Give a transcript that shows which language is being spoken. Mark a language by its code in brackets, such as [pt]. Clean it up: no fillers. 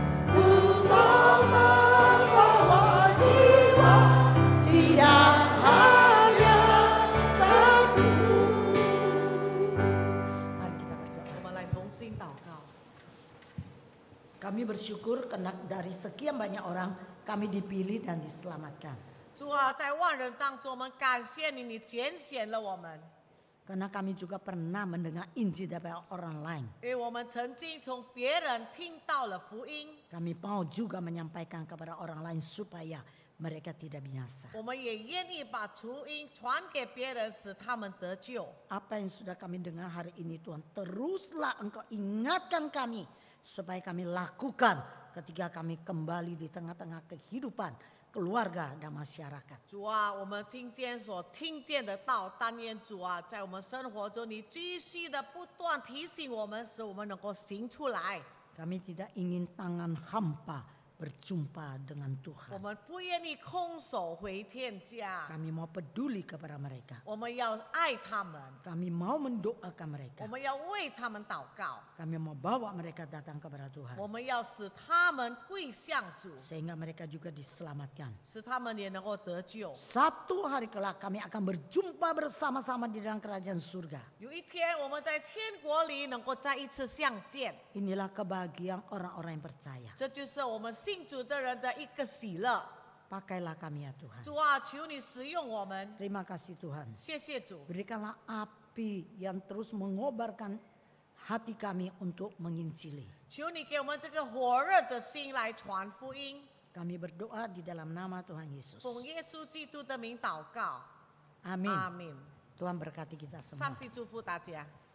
[id] Ku mau membawa jiwa, tidak hanya satu. Mari kita berdoa. [zh] 我们来同心祷告。 [id] Kami bersyukur karena dari sekian banyak orang kami dipilih dan diselamatkan. [zh] 主啊，在万人当中，我们感谢你，你拣选了我们， [id] Karena kami juga pernah mendengar Injil dari orang lain. [zh] 因为我们曾经从别人听到了福音， [id] Kami mau juga menyampaikan kepada orang lain supaya mereka tidak binasa. [zh] 我们也愿意把福音传给别人，使他们得救。 [id] Apa yang sudah kami dengar hari ini Tuhan, teruslah Engkau ingatkan kami supaya kami lakukan ketika kami kembali di tengah-tengah kehidupan keluarga dan masyarakat. [zh] 主啊，我们今天所听见的道，但愿主啊，在我们生活中，你继续的不断提醒我们，使我们能够行出来。 [id] Kami tidak ingin tangan hampa berjumpa dengan [zh] 我 [id] Tuhan. [zh] 们不愿意空手回天家， [id] Kami mau peduli kepada mereka. [zh] 我们要爱他们， [id] Kami mau mendoakan mereka. [zh] 我们要为他们祷告， [id] Kami mau bawa mereka datang kepada Tuhan. [zh] 我们要使他们归向主， [id] Sehingga mereka juga diselamatkan. [zh] 使他们也能够得救。 [id] Satu hari kelak kami akan berjumpa bersama-sama di dalam kerajaan surga. [zh] 有一天，我们在天国里能够再一次相见， [id] Inilah kebahagiaan orang-orang yang percaya. [zh] 这就是我们信主的人的一个喜乐。 [id] Pakailah kami ya Tuhan. [zh] 主啊，求你使用我们， [id] Terima kasih Tuhan. [zh] 谢谢主。 [id] Berikanlah api yang terus mengobarkan hati kami untuk menginjili. [zh] 求你给我们这个火热的心来传福音， [id] Kami berdoa di dalam nama Tuhan Yesus. [zh] 奉耶稣基督的名祷告， [id] Amin. [zh] 阿门。 [id] Tuhan berkati kita [zh] 上 [id] semua. [zh] 帝祝福大家。